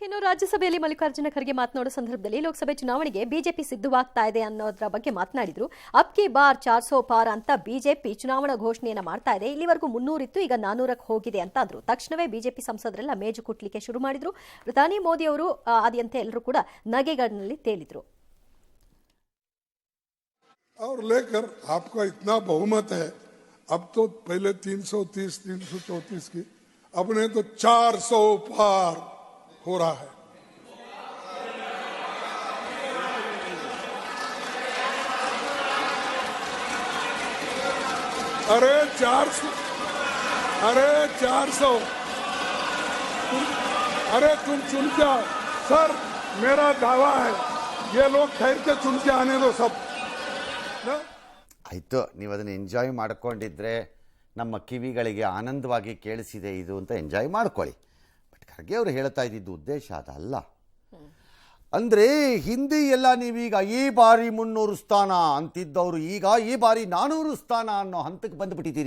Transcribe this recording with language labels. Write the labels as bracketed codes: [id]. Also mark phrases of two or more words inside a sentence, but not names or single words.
[kn] ಇನ್ನು ರಾಜ್ಯಸಭೆಯಲ್ಲಿ ಮಲ್ಲಿಕಾರ್ಜುನ ಖರ್ಗೆ ಮಾತನಾಡೋ ಸಂದರ್ಭದಲ್ಲಿ ಲೋಕಸಭೆ ಚುನಾವಣೆಗೆ ಬಿಜೆಪಿ ಸಿದ್ಧವಾಗ್ತಾ ಇದೆ ಅನ್ನೋದ್ರ ಬಗ್ಗೆ ಮಾತನಾಡಿದ್ರು. [hi] अब की बार 400 पार [kn] ಅಂತ ಬಿಜೆಪಿ ಚುನಾವಣಾ ಘೋಷಣೆಯನ್ನ ಮಾಡ್ತಾ ಇದೆ. ಇಲ್ಲಿವರೆಗೂ 300 ಇತ್ತು, ಈಗ 400ಕ್ಕೆ ಹೋಗಿದೆ ಅಂತ ಅಂದ್ರು. ತಕ್ಷಣವೇ ಬಿಜೆಪಿ ಸಂಸದರೆಲ್ಲ ಮೇಜು ಕುಟ್ಲಿಕ್ಕೆ ಶುರು ಮಾಡಿದ್ರು. ಪ್ರಧಾನಿ ಮೋದಿ ಅವರು ಆದ್ಯಂತೆ ಎಲ್ಲರೂ ಕೂಡ ನಗೆಗಳಲ್ಲಿ ತೇಲಿದ್ರು. [hi] और लेकर आपका इतना बहुमत है, अब तो पहले 330 334 की, अब ने तो 400 पार हो रहा है. अरे 400, अरे तुम चुन के आओ सर, मेरा दावा है ये लोग ठहर के चुन के आने दो सब. [kn] ಆಯಿತು, ನೀವು ಅದನ್ನು ಎಂಜಾಯ್ ಮಾಡ್ಕೊಂಡಿದ್ರೆ, ನಮ್ಮ ಕಿವಿಗಳಿಗೆ ಆನಂದವಾಗಿ ಕೇಳಿಸಿದೆ ಇದು ಅಂತ ಎಂಜಾಯ್ ಮಾಡ್ಕೊಳ್ಳಿ. ಬಟ್ ಖರ್ಗೆ ಅವರು ಹೇಳ್ತಾ ಇದ್ದಿದ್ದು ಉದ್ದೇಶ ಅದಲ್ಲ. ಅಂದರೆ ಹಿಂದಿ ಎಲ್ಲ ನೀವೀಗ ಈ ಬಾರಿ 300 ಸ್ಥಾನ ಅಂತಿದ್ದವರು ಈಗ ಈ ಬಾರಿ 400 ಸ್ಥಾನ ಅನ್ನೋ ಹಂತಕ್ಕೆ ಬಂದುಬಿಟ್ಟಿದ್ದೀರಿ.